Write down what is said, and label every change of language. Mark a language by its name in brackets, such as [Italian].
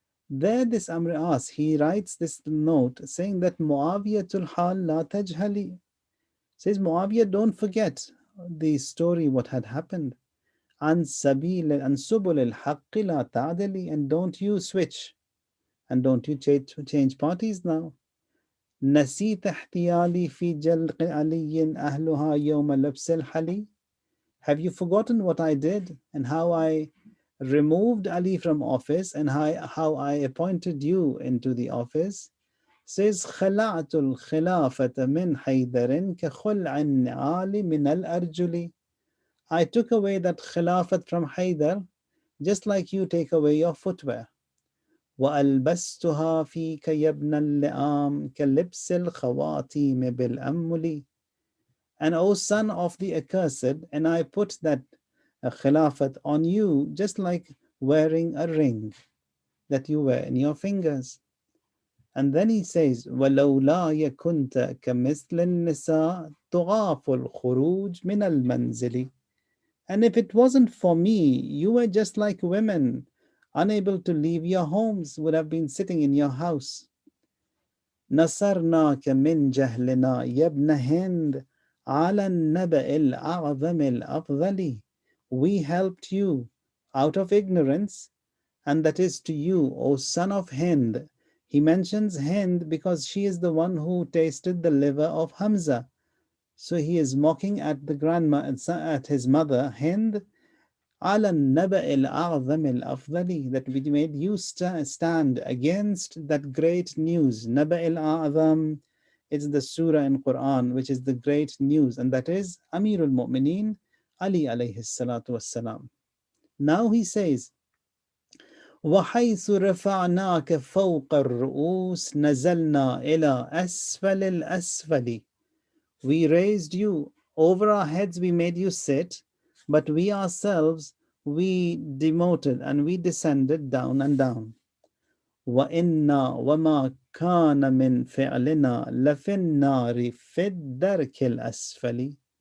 [English] There, this Abraar, he writes this note saying that [Arabic] Muawiyatul hal la tajhali. [English] Says, Muawiyah, don't forget the story, what had happened. [Arabic] An subul al-haqqi la ta'dali, [English] and don't you switch, and don't you change parties now. [Arabic] نسيت احتيالي في جلق علي أهلها يوم لبس الحلي. [English] Have you forgotten what I did and how I removed Ali from office and how I appointed you into the office? Says [Arabic] خلعت الخلافة من حيدر كخلع النعال من الأرجل. [English] I took away that khilafat from Haydar just like you take away your footwear. [Arabic] وألبستها فيك يا ابن اللئام كلبس الخواتيم بالأمل. [English] And O son of the accursed, and I put that khilafat on you just like wearing a ring that you wear in your fingers. And then he says, [Arabic] وَلَوْلَايَ كُنْتَ كَمِثْلِ النِّسَاءِ تُغَافُ الْخُرُوجِ مِنَ الْمَنْزِلِ. [English] And if it wasn't for me, you were just like women, unable to leave your homes, would have been sitting in your house. [Arabic] نصرناك من جهلنا يا ابن هند على النبأ الأعظم الأفضل. [English] We helped you out of ignorance, and that is to you, O son of Hind. He mentions Hind because she is the one who tasted the liver of Hamza. So he is mocking at the grandma, at his mother, Hind, [Arabic] على النبأ الأعظم الأفضل, [English] that we made you stand against that great news. Naba al-A'zam, it's the surah in Quran which is the great news, and that is Amir al-Mu'mineen Ali alayhi salatu wassalam. Now he says, [Arabic] وحيث رفعناك فوق الرؤوس نزلنا إلى أسفل الأسفل. [English] We raised you over our heads, we made you sit, but we ourselves, we demoted and we descended down and down. [Arabic] وَإِنَّا وَمَا كَانَ مِنْ فِعْلِنَا لَفِي النَّارِ فِي الدَّرْكِ الْأَسْفَلِ.